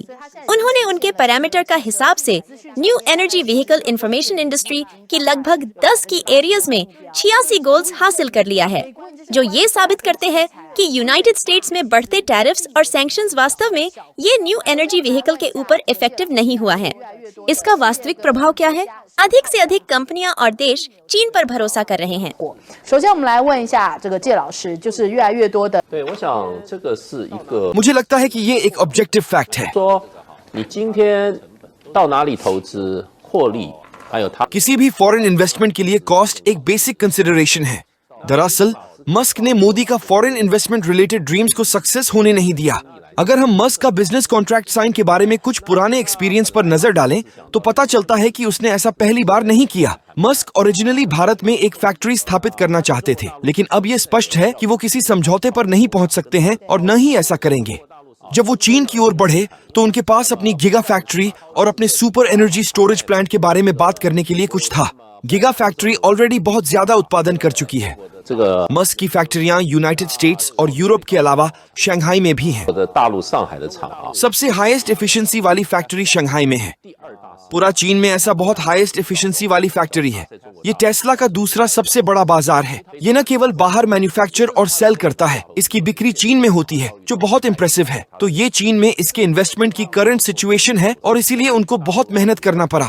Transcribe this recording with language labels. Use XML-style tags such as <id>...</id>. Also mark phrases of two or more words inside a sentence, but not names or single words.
<hi>उन्होंने उनके पैरामीटर का हिसाब से</hi> <en>New Energy Vehicle Information Industry</en> <hi>की लगभग 10 की एरियाज में 86 गोल्स हासिल कर लिया है, जो ये साबित करते हैं कि यूनाइटेड स्टेट्स में बढ़ते टैरिफ्स और सैंक्शंस वास्तव में ये</hi> <en>New Energy Vehicle</en> <hi>के ऊपर इफेक्टिव नहीं हुआ है। इसका वास्तविक प्रभाव क्या है? अधिक से अधिक कंपनियां और देश चीन पर भरोसा कर रहे हैं।</hi> <zh>首先我们来问一下这个介老师，就是越来越多的对，我想这个是一个</zh> <hi>मुझे लगता है कि ये एक</hi> <en>objective fact</en> <hi>है।</hi> <zh>说你今天到哪里投资获利，还有它</zh> <hi>किसी भी</hi> <en>foreign investment</en> <hi>के लिए कॉस्ट एक</hi> <en>basic consideration</en> <hi>है। दरअसल मस्क ने मोदी का</hi> <en>foreign investment related dreams</en> <hi>को सक्सेस होने नहीं दिया। अगर हम मस्क का</hi> <en>business contract sign</en> <hi>के बारे में कुछ पुराने एक्सपीरियंस पर नजर डालें तो पता चलता है कि उसने ऐसा पहली बार नहीं किया। मस्क ओरिजिनली भारत में एक फैक्ट्री स्थापित करना चाहते थे, लेकिन अब ये स्पष्ट है कि वो किसी समझौते पर नहीं पहुंच सकते हैं और न ही ऐसा करेंगे। जब वो चीन की ओर बढ़े तो उनके पास अपनी गीगा फैक्ट्री और अपने</hi> <en>super energy storage plant</en> <hi>के बारे में बात करने के लिए कुछ था। गीगा फैक्ट्री ऑलरेडी बहुत ज्यादा उत्पादन कर चुकी है।</hi> <zh>这个</zh> <hi>मस्क की फैक्ट्रियां यूनाइटेड स्टेट्स और यूरोप के अलावा शंघाई में भी हैं।</hi> <zh>我的大陆上海的厂啊，</zh> <hi>सबसे</hi> <en>highest efficiency</en> <hi>वाली फैक्ट्री शंघाई में है। पूरा चीन में ऐसा बहुत</hi> <en>highest efficiency</en> <hi>वाली फैक्ट्री है। ये टेस्ला का दूसरा सबसे बड़ा बाजार है। ये न केवल बाहर मैन्युफैक्चर और सेल करता है, इसकी बिक्री चीन में होती है, जो बहुत इम्प्रेसिव है। तो ये चीन में इसके इन्वेस्टमेंट की</hi> <en>current situation</en> <hi>है और इसीलिए उनको बहुत मेहनत करना पड़ा।</hi>